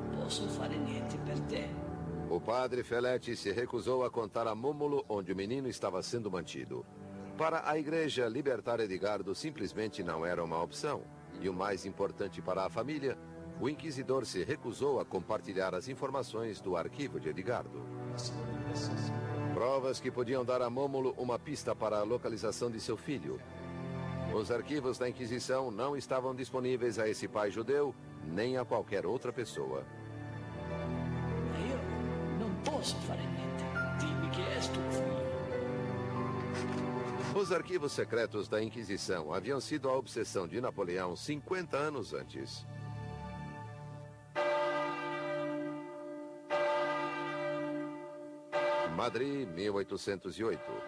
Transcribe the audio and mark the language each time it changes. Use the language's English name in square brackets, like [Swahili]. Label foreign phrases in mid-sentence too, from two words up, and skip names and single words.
[Italian] posso fare niente per te. [Portuguese] O padre Feletti se recusou a contar a Mômulo onde o menino estava sendo mantido. Para a igreja, libertar Edgardo simplesmente não era uma opção. E o mais importante para a família, o inquisidor se recusou a compartilhar as informações do arquivo de Edgardo. Provas que podiam dar a Mômulo uma pista para a localização de seu filho. Os arquivos da Inquisição não estavam disponíveis a esse pai judeu, nem a qualquer outra pessoa. [Italian] Io non posso fare niente. Dimmi che és tuo figlio. [Portuguese] Os arquivos secretos da Inquisição haviam sido a obsessão de Napoleão 50 anos antes. Madrid, 1808.